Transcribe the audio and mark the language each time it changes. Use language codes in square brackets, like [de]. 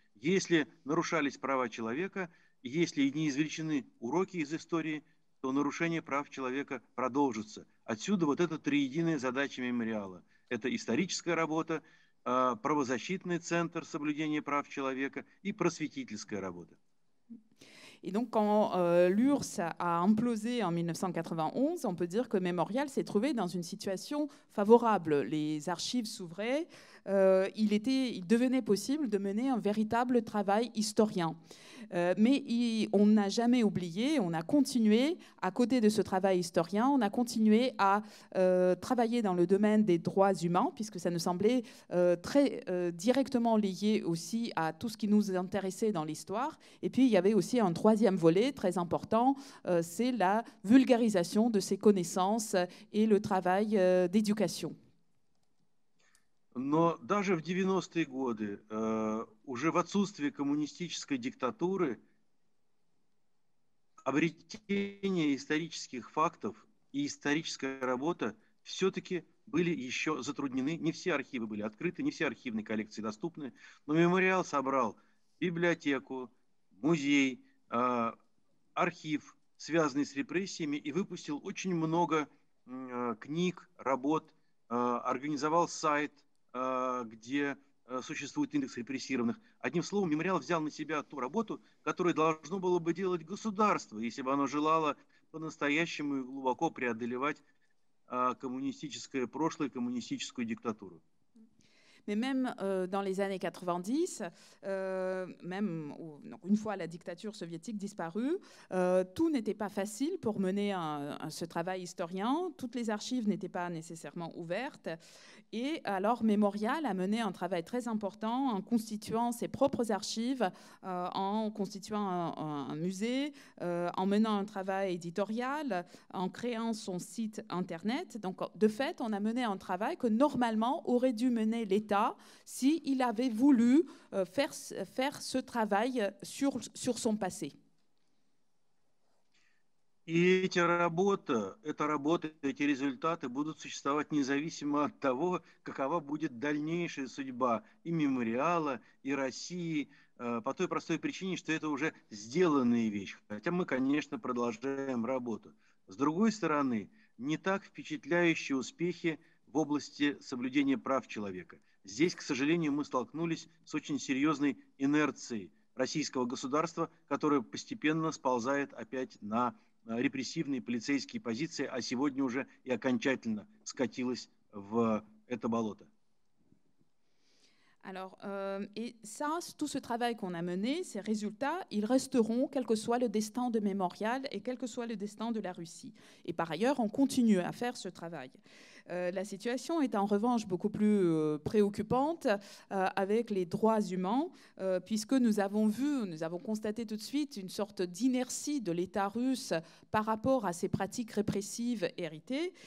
[ru] Если нарушались права человека, если не извлечены уроки из истории, то нарушение прав человека продолжится. Отсюда вот эта триединая задача мемориала. Это историческая работа, правозащитный центр соблюдения прав человека и просветительская работа. [fr] Et donc, quand l'URSS a implosé en 1991, on peut dire que Mémorial s'est trouvé dans une situation favorable. Les archives s'ouvraient, il devenait possible de mener un véritable travail historien. Mais on n'a jamais oublié, on a continué, à côté de ce travail historien, on a continué à travailler dans le domaine des droits humains, puisque ça nous semblait très directement lié aussi à tout ce qui nous intéressait dans l'histoire. Et puis, il y avait aussi un troisième volet très important, c'est la vulgarisation de ces connaissances et le travail d'éducation. [ru] Но даже в 90-е годы, уже в отсутствие коммунистической диктатуры, обретение исторических фактов и историческая работа все-таки были еще затруднены. Не все архивы были открыты, не все архивные коллекции доступны, но мемориал собрал библиотеку, музей, архив, связанный с репрессиями, и выпустил очень много книг, работ, организовал сайт, где существует индекс репрессированных. Одним словом, мемориал взял на себя ту работу, которую должно было бы делать государство, если бы оно желало по-настоящему и глубоко преодолевать коммунистическое прошлое, коммунистическую диктатуру. [fr] mais même dans les années 90, même donc une fois la dictature soviétique disparue, tout n'était pas facile pour mener ce travail historien. Toutes les archives n'étaient pas nécessairement ouvertes. Et alors, Mémorial a mené un travail très important en constituant ses propres archives, en constituant un musée, en menant un travail éditorial, en créant son site Internet. Donc, de fait, on a mené un travail que normalement aurait dû mener l'État s'il avait voulu faire ce travail sur son passé. [ru] И эта работа, эти результаты будут существовать независимо от того, какова будет дальнейшая судьба и мемориала, и России, по той простой причине, что это уже сделанная вещь. Хотя мы, конечно, продолжаем работу. С другой стороны, не так впечатляющие успехи в области соблюдения прав человека. Здесь, к сожалению, мы столкнулись с очень серьезной инерцией российского государства, которое постепенно сползает опять на репрессивные полицейские позиции, а сегодня уже и окончательно скатилась в это болото. [fr] Alors, et ça, tout ce travail qu'on a mené, ces résultats, ils resteront quel que soit le destin de Mémorial et quel que soit le destin de la Russie. Et par ailleurs, on continue à faire ce travail. La situation est en revanche beaucoup plus préoccupante avec les droits humains, puisque nous avons constaté tout de suite une sorte d'inertie de l'État russe par rapport à ces pratiques répressives héritées.